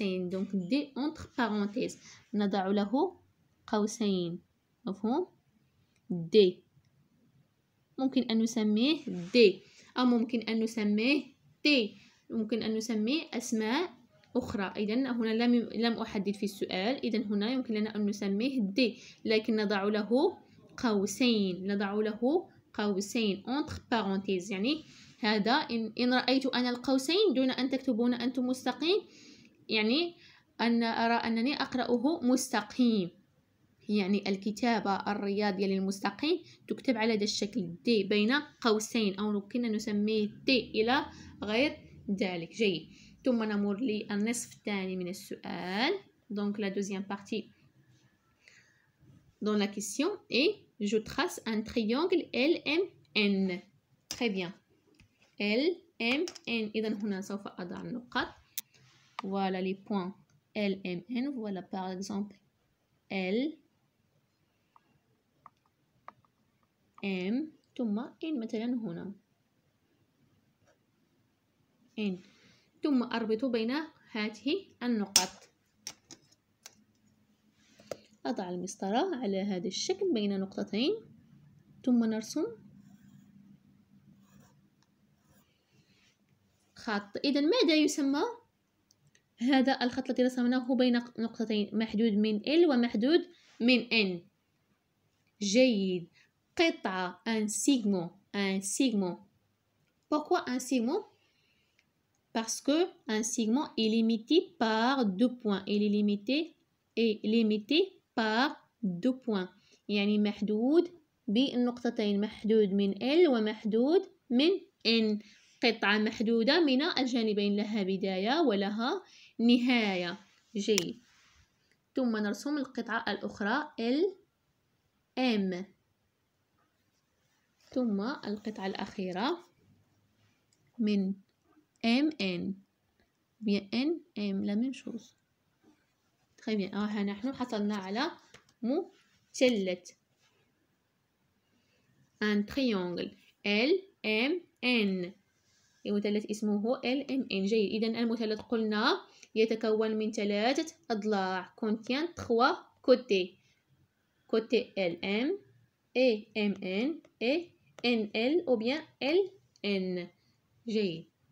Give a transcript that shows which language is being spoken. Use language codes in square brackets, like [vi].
[fr] donc D entre parenthèses [ar] نضع له قوسين. مفهوم؟ D ممكن أن نسميه D أو ممكن أن نسميه T. ممكن أن نسميه أسماء أخرى. إذن هنا لم أحدد في السؤال. إذن هنا يمكن لنا أن نسميه D، لكن نضع له قوسين. قوسين [fr] entre parenthèses، [ar] يعني هذا إن رأيت أنا القوسين دون أن تكتبون أنتم مستقيم، يعني أن أرى أنني أقرأه مستقيم. يعني الكتابة الرياضية للمستقيم تكتب على هذا الشكل دي بين قوسين، أو ممكن نسميه تي إلى غير ذلك. جيد. ثم نمر للنصف الثاني من السؤال. [fr] Donc la deuxième partie dans la question est je trace un triangle LMN. Très bien. [ar] LMN. إذا هنا سوف أضع النقط. [fr] Voilà les points LMN. Voilà par exemple [ar] L M ثم N مثلا هنا N، ثم أربط بين هذه النقط. أضع المسطرة على هذا الشكل بين نقطتين، ثم نرسم خط. إذا ماذا يسمى هذا الخط الذي رسمناه بين نقطتين محدود من L ومحدود من N؟ جيد. [fr] قطعة un segment. Un segment. Pourquoi un segment? Parce que un segment est limité par 2 points. Il est limité par 2 points. [ar] يعني محدود بالنقطتين، محدود من L ومحدود من N. قطعة محدودة من الجانبين، لها بداية ولها نهاية. جيد. ثم نرسم القطعة الأخرى LM، ثم القطعة الأخيرة من MN. [fr] bien NM la même chose. très bien. [ar] ها نحن حصلنا على مثلث un triangle LMN. المثلث اسمه LMN. جيد. إذا المثلث قلنا يتكون من 3 أضلاع. [fr] contient 3 côtés. côté LM et MN et NL ou bien LN. [ar] جيد.